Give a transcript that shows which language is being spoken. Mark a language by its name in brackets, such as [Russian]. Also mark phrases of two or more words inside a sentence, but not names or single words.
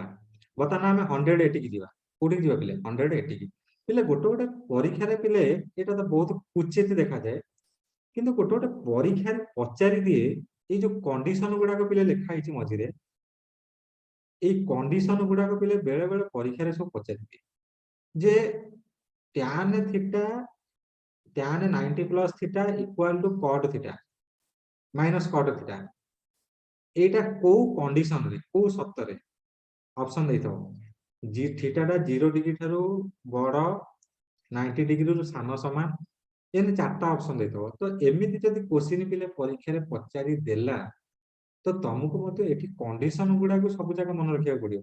[Odia] ବର୍ତ୍ତମାନ ଆମେ 100 ଏଠିକି ଯିବା। କୋଉଠିକି ଯିବା ପିଲେ? 100 ଏଠିକି। ପିଲେ ଗୋଟେ ଗୋଟେ ପରୀକ୍ଷାରେ ପିଲେ ଏଇଟା ତ ବହୁତ କ୍ୱଚିତ ଦେଖାଯାଏ କିନ୍ତୁ ଗୋଟେ ଗୋଟେ ପରୀକ୍ଷାରେ ପଚାରି ଦିଏ ଏଇ ଯୋଉ କଣ୍ଡିସନ ଗୁଡାକ ପିଲେ ଲେଖା ହେଇଛି ମଝିରେ ଏଇ କଣ୍ଡିସନ ଗୁଡାକ ପିଲେ ବେଳେ ବେଳେ ପରୀକ୍ଷାରେ ସବୁ ପଚାରି ଦିଏ ଯେ [English] tan theta tan 90 plus theta equal to cot theta minus cot theta [Odia] ଏଇଟା କୋଉ କଣ୍ଡିସନରେ କୋଉ ସର୍ତ୍ତରେ ଅପସନ ଦେଇଥିବ? ଥୀଟା ଟା 0 ଡିଗ୍ରୀ ଠାରୁ ବଡ 90 ଡିଗ୍ରୀରୁ ସାନ ସମାନ ଏମିତି 4ଟା ଅପସନ ଦେଇଥିବ। ତ ଏମିତି ଯଦି କୋଶ୍ଚିନ୍ ପିଲେ ପରୀକ୍ଷାରେ ପଚାରି ଦେଲା ତ ତମକୁ ମଧ୍ୟ ଏଠି କଣ୍ଡିସନ ଗୁଡାକୁ ସବୁ ଯାକ ମନେ ରଖିବାକୁ ପଡିବ।